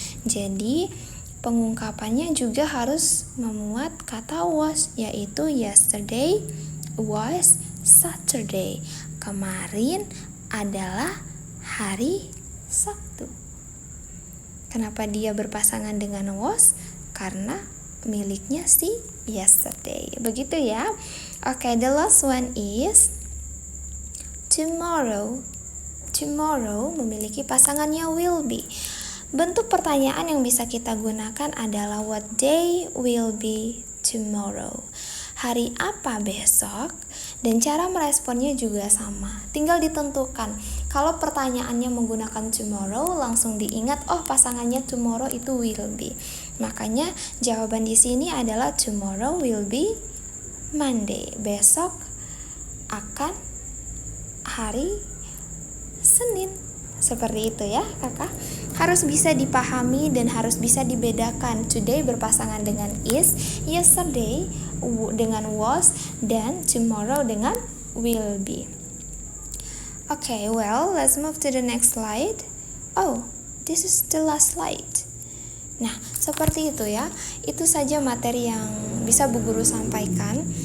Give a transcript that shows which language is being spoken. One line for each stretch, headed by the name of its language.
Indonesian: Jadi pengungkapannya juga harus memuat kata was, yaitu
English: yesterday was Saturday.
Indonesian: kemarin adalah hari Sabtu. Kenapa dia berpasangan dengan was? Karena miliknya si yesterday. Begitu ya.
English: Oke, the last one is tomorrow.
Indonesian: Tomorrow memiliki pasangannya will be. Bentuk pertanyaan yang bisa kita gunakan adalah
English: what day will be tomorrow.
Indonesian: Hari apa besok? Dan cara meresponnya juga sama. Tinggal ditentukan. Kalau pertanyaannya menggunakan tomorrow, langsung diingat, oh pasangannya tomorrow itu will be. Makanya jawaban di sini adalah
English: tomorrow will be Monday.
Indonesian: Besok akan hari Senin. Seperti itu ya kakak. Harus bisa dipahami dan harus bisa dibedakan. Today berpasangan dengan is, yesterday dengan was, dan tomorrow dengan will be.
English: Okay, well, let's move to the next slide. Oh, this is the last slide.
Indonesian: Nah, seperti itu ya. Itu saja materi yang bisa Bu Guru sampaikan.